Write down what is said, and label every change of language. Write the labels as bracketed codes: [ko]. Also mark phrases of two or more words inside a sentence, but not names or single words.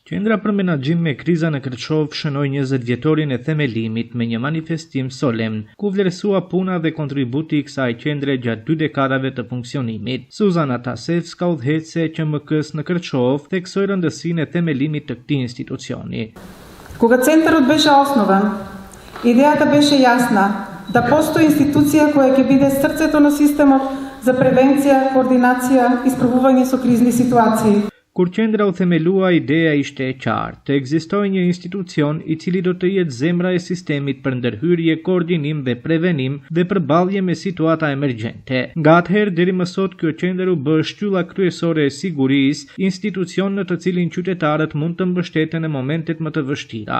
[sq] Qendra për menaxhim me kriza në Kërçov shënoi 20-vjetorin e themelimit me një manifestim solemn, ku vlerësua puna dhe kontributi i kësaj qendre gjatë 2 dekadave të funksionimit. Suzana Tasevska, udhëheqëse e QMK-s në Kërçov, theksoi rëndësinë e themelimit të këtij institucioni. [mk] Кога центарот беше основан, идејата беше јасна да постои институција која ќе биде срцето на системот за превенција, координација и справување со кризни ситуации. [sq] Kur qendra u themelua, ideja ishte e qartë, të ekzistojë një institucion i cili do të jetë zemra e sistemit për ndërhyrje, koordinim dhe prevenim dhe përballje me situata emergjente. Nga atëherë deri më sot kjo qendër u bë shtylla kryesore e sigurisë, institucion në të cilin qytetarët mund të mbështeten në momentet më të vështira.